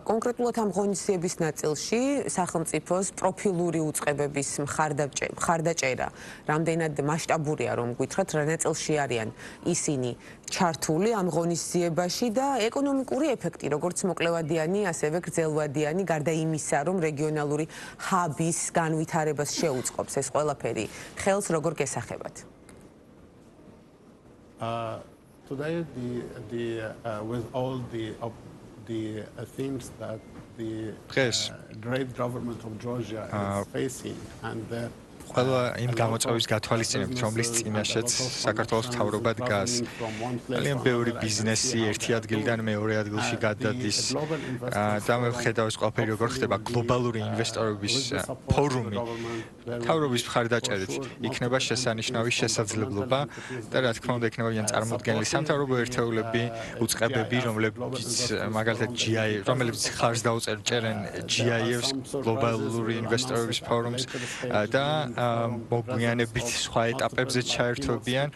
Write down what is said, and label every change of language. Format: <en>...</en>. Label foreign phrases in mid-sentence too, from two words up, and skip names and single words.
<ka>კონკრეტულად ამ ღონისძიების ნაწილში სახელმწიფოს პროფილური უწყებების მხარდაჭერა რამდენად მასშტაბურია, რომ გითხრათ, რა ნაწილში არიან ისინი ჩართული ამ ღონისძიებაში და ეკონომიკური ეფექტი, როგორც მოკლევადიანი, ასევე გრძელვადიანი, გარდა იმისა, რომ რეგიონალური ჰაბის განვითარებას შეუწყობს ეს ყველაფერი, ხელს როგორ გესახებათ?</ka> <en>Today, with all the things that the great government of Georgia is facing and that</en> <ka>ყველა იმ გამოწვევის გათვალისწინებით, რომლის წინაშეც საქართველოს მთავრობა დგას. ძალიან ბევრი ბიზნესი ერთი ადგილიდან მეორე ადგილში გადადის და მე ვხედავ ეს ყველაფერი როგორ ხდება გლობალური ინვესტორების ფორუმი. მთავრობის მხარდაჭერით იქნება შესანიშნავი შესაძლებლობა და რა თქმა უნდა იქნებიან წარმოდგენილი სამთავრობო ერთეულები, უწყებები, რომლებიც მაგალითად რომლებიც ხარს დაუწერენ GIF-ს, გლობალური ინვესტორების ფორუმს და მოგვიანებით სხვა ეტაპებზე ჩაერთვებიან.</ka>